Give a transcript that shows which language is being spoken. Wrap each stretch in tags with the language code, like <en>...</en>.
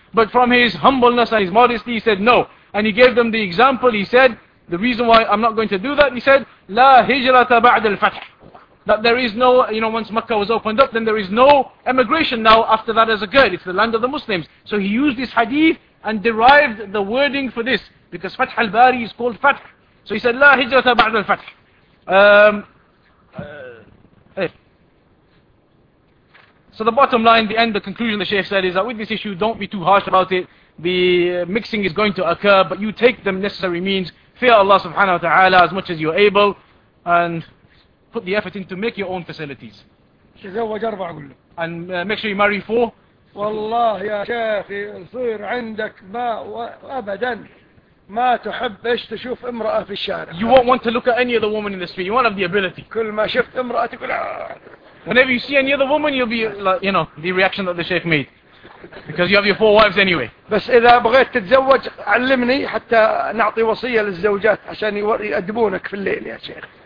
<en>But from his humbleness and his modesty, he said no. And he gave them the example, he said, the reason why I'm not going to do that, he said,</en> <ar>لا هجرة بعد الفتح.</ar> <en>That there is no, you know, once Makkah was opened up, then there is no emigration now after that has occurred. It's the land of the Muslims. So he used this hadith and derived the wording for this. Because Fath al-Bari is called Fath. So he said,</en> <ar>لا هجرة بعد الفتح.</ar> <en>So the bottom line, the end, the conclusion the Sheikh said is that with this issue, don't be too harsh about it. The mixing is going to occur, but you take the necessary means. Fear Allah subhanahu wa ta'ala as much as you're able. And put the effort in to make your own facilities. And make sure you marry four.</en> <ar>والله يا شيخي يصير عندك ما أبدا ما تحب إيش تشوف امرأة في الشارع.</ar> <en>You won't want to look at any other woman in the street. You won't have the ability.</en> <ar>كل ما شفت امرأة تقول.</ar> <en>Whenever you see any other woman, you'll be like, you know, the reaction that the Sheikh made, because you have your four wives anyway.</en> <ar>بس إذا بغيت تتزوج علمني حتى نعطي وصية للزوجات عشان يأدبونك في الليل يا شيخ.</ar>